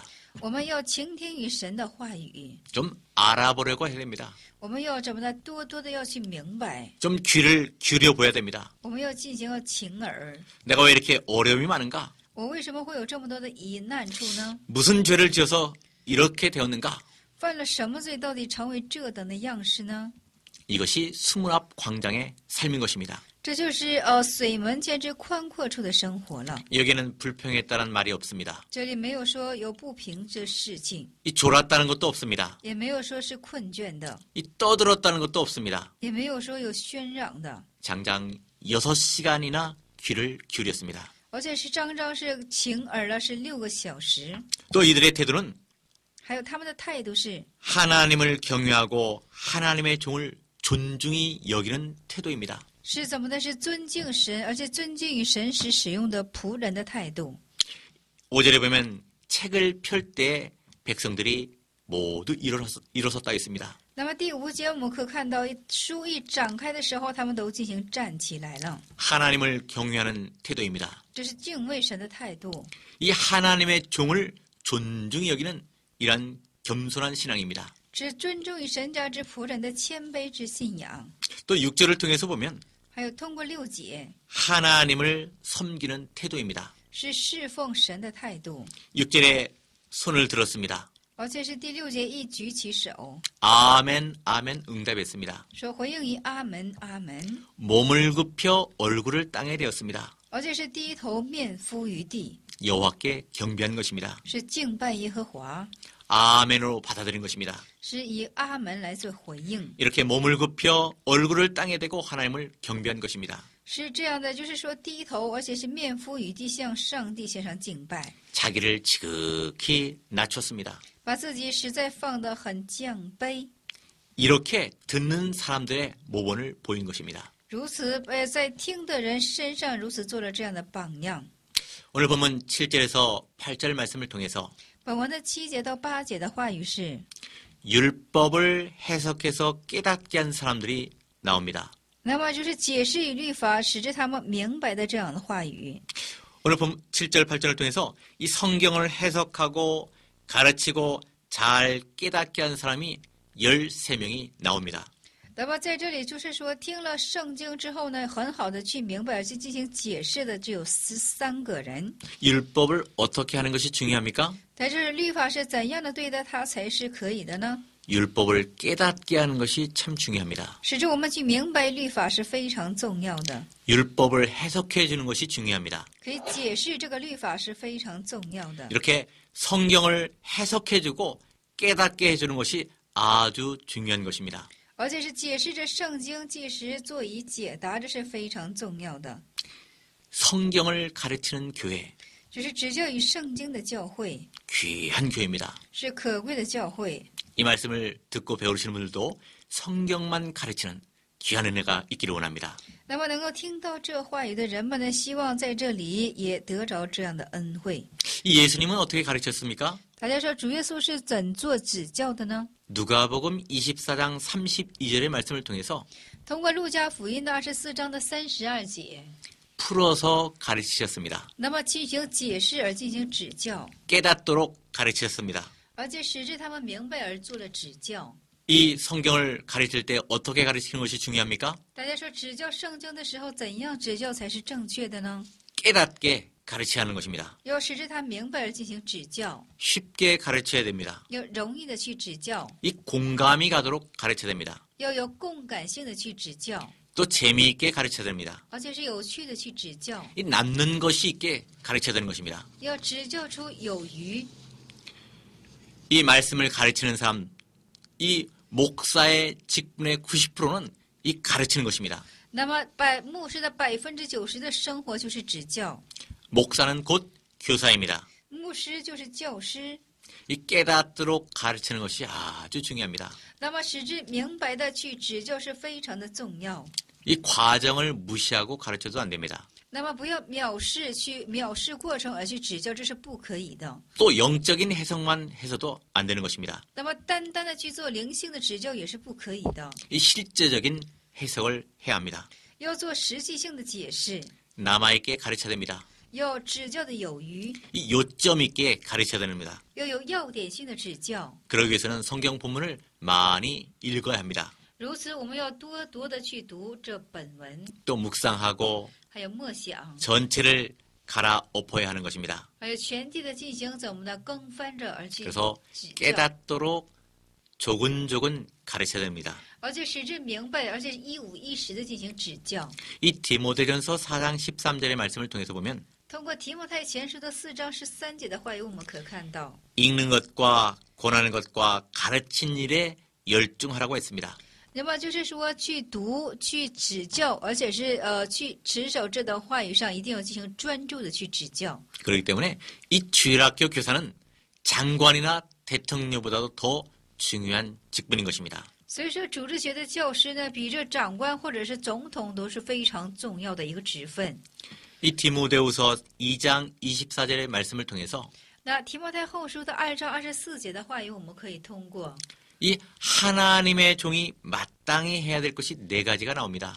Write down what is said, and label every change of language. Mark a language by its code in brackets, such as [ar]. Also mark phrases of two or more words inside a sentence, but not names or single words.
[zh] 我们要倾听于神的话语， [ko] 좀 알아보려고 해야 됩니다. [zh] 我们要怎么的，多多的要去明白， [ko] 좀 귀를 기울여 보야 됩니다. [zh] 我们要进行情耳。 [ko] 내가 왜 이렇게 어려움이 많은가? [zh] 我为什么会有这么多的疑难处呢？ [ko] 무슨 죄를 지어서 이렇게 되었는가? [zh] 犯了什么罪，到底成为这等的样式呢？ [ko] 이것이 수문앞 광장의 삶인 것입니다. [zh] 这就是水门前之宽阔处的生活了。 [ko] 여기에는 불평했다는 말이 없습니다. [zh] 这里没有说有不平之事情， [ko] 이 졸았다는 것도 없습니다. [zh] 也没有说是困倦的， [ko] 이 떠들었다는 것도 없습니다. [zh] 也没有说有喧嚷的， [ko] 장장 6시간이나 귀를 기울였습니다. [zh] 而且是张张是晴耳了，是6个小时。 [ko] 또 이들의 태도는 [zh] 还有他们的态度是 [ko] 하나님을 경외하고 하나님의 종을 존중히 여기는 태도입니다. [zh] 是怎么的？是尊敬神，而且尊敬与神时使用的仆人的态度。 [ko] 5절에 보면 책을 펼 때 백성들이 모두 일어섰다 했습니다. [zh] 那么第5节我们可看到，书一展开的时候，他们都进行站起来了， [ko] 하나님을 경외하는 태도입니다. [zh] 这是敬畏神的态度， [ko] 이 하나님의 종을 존중히 여기는 이러한 겸손한 신앙입니다. [zh] 是尊重与神家之仆人的谦卑之信仰。 [ko] 또 6절을 통해서 보면 [zh] 还有通过6节， [ko] 하나님을 섬기는 태도입니다. [zh] 是侍奉神的态度， [ko] 6절에 손을 들었습니다. [zh] 而且是第6节一举起手， [ko] 아멘 아멘 응답했습니다. [zh] 说回应于阿门阿门， [ko] 몸을 굽혀 얼굴을 땅에 대었습니다. [zh] 而且是低头面伏于地， [ko] 여호와께 경배한 것입니다. [zh] 是敬拜耶和华， [ko] 아멘으로 받아들인 것입니다. [zh] 是以阿门来做回应。 [ko] 이렇게 몸을 굽혀 얼굴을 땅에 대고 하나님을 경배한 것입니다. [zh] 是这样的，就是说低头，而且是面伏于地，向上帝献上敬拜， [ko] 자기를 지극히 낮췄습니다. [zh] 把自己实在放得很降卑。 [ko] 이렇게 듣는 사람들의 모범을 보인 것입니다. [zh] 如此，在听的人身上如此做了这样的榜样。 [ko] 오늘 본문 7절에서 8절 말씀을 통해서 [zh] 本文的7节到8节的话语是， [ko] 율법을 해석해서 깨닫게 한 사람들이 나옵니다. [zh] 那么就是解释与律法，使之他们明白的这样的话语。 [ko] 오늘 본문 7절, 8절을 통해서 이 성경을 해석하고 가르치고 잘 깨닫게 한 사람이 13명이 나옵니다. [zh] 那么在这里就是说，听了圣经之后呢，很好的去明白而去进行解释的只有13个人。 [ko] 율법을 어떻게 하는 것이 중요합니까? [zh] 但是律法是怎样的对待它才是可以的呢？ [ko] 율법을 깨닫게 하는 것이 참 중요합니다. [zh] 使之我们去明白律法是非常重要的， [ko] 율법을 해석해 주는 것이 중요합니다. [zh] 可以解释这个律法是非常重要的。 [ko] 이렇게 성경을 해석해 주고 깨닫게 해 주는 것이 아주 중요한 것입니다. [zh] 而且是解释着圣经，即时做以解答，这是非常重要的。 [ko] 성경을 가르치는 교회, [zh] 就是指教与圣经的教会， [ko] 귀한 교회입니다. [zh] 是可贵的教会。 [ko] 이 말씀을 듣고 배우시는 분들도 성경만 가르치는 귀한 은혜가 있기를 원합니다. [zh] 那么能够听到这话语的人们呢，希望在这里也得着这样的恩惠。 [ko] 이 예수님은 어떻게 가르쳤습니까? [zh] 大家说主耶稣是怎做指教的呢？ [ko] 누가복음 24장 32절의 말씀을 통해서 [zh] 通过路加福音的24章的32节， [ko] 풀어서 가르치셨습니다. [zh] 那么进行解释而进行指教， [ko] 깨닫도록 가르치셨습니다. [zh] 而且使之他们明白而做了指教。 [ko] 이 성경을 가르칠 때 어떻게 가르치는 것이 중요합니까? [zh] 大家说指教圣经的时候，怎样指教才是正确的呢？ [ko] 깨닫게 가르쳐야 하는 것입니다. [zh] 要使之他明白而进行指教， [ko] 쉽게 가르쳐야 됩니다. [zh] 要容易的去指教， [ko] 이 공감이 가도록 가르쳐야 됩니다. [zh] 要有共感性的去指教， [ko] 또 재미있게 가르쳐야 됩니다. [zh] 而且是有趣的去指教， [ko] 이 남는 것이 있게 가르쳐야 되는 것입니다. [zh] 要指教出有余。 [ko] 이 말씀을 가르치는 사람, 이 목사의 직분의 90%는 이 가르치는 것입니다. [zh] 那么牧师的90%的生活就是指教， [ko] 목사는 곧 교사입니다. [zh] 牧师就是教师。 [ko] 이 깨닫도록 가르치는 것이 아주 중요합니다. [zh] 那么使之明白的去指教是非常的重要。 [ko] 이 과정을 무시하고 가르쳐도 안 됩니다. [zh] 那么不要藐视过程而去指教，这是不可以的。 [ko] 또 영적인 해석만 해서도 안 되는 것입니다. [zh] 那么单单的去做灵性的指教也是不可以的， [ko] 이 실제적인 해석을 해야 합니다. [zh] 要做实际性的解释， [ko] 남아있게 가르쳐야 됩니다. [zh] 要指教的有余， [ko] 이 요점 있게 가르쳐야 됩니다. [zh] 要有要点性的指教。 [ko] 그러기 위해서는 성경 본문을 많이 읽어야 합니다. [zh] 如此，我们要多多的去读这本文， [ko] 또 묵상하고 [zh] 还有默想， [ko] 전체를 갈아엎어야 하는 것입니다. [zh] 还有全地的进行怎么的更翻着而去 [ko] 그래서 [zh] 指教， [ko] 깨닫도록 조근조근 가르쳐야 됩니다. [zh] 而且使之明白，而且一五一十的进行指教。 [ko] 이 디모데전서 4장 13절의 말씀을 통해서 보면 [zh] 通过提摩太前书的4章13节的话语，我们可看到， [ko] 읽는 것과 권하는 것과 가르친 일에 열중하라고 했습니다. [zh] 那么就是说，去读、去指教，而且是去持守这段话语上，一定要进行专注的去指教。 [ko] 그렇기 때문에 이 주일학교 교사는 장관이나 대통령보다도 더 중요한 직분인 것입니다. [zh] 所以说，主日学的教师呢，比这长官或者是总统都是非常重要的一个职分。 [ko] 이 디모데후서 2장 24절의 말씀을 통해서 [zh] 那提摩太后书的2章24节的话语，我们可以通过。 [ko] 이 하나님의 종이 마땅히 해야 될 것이 4가지가 나옵니다.